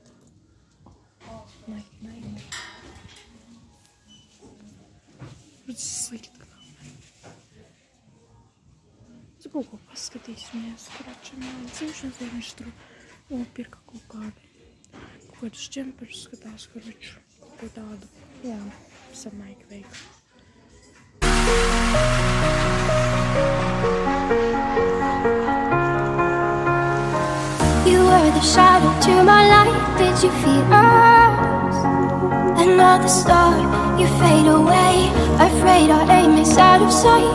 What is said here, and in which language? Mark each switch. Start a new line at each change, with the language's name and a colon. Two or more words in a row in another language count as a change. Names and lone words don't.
Latvian: Tas slikti. Es kaut ko paskatīsimies, karoči, man dzimšanas dienu viņš tur nopirka kaut kādus džemperus skatās, karoči, kaut ko tādu, jā, samaika veikalu.
English: You were the shadow to my light. Did you feel us? Another star, you fade away. Afraid our aim is out of sight.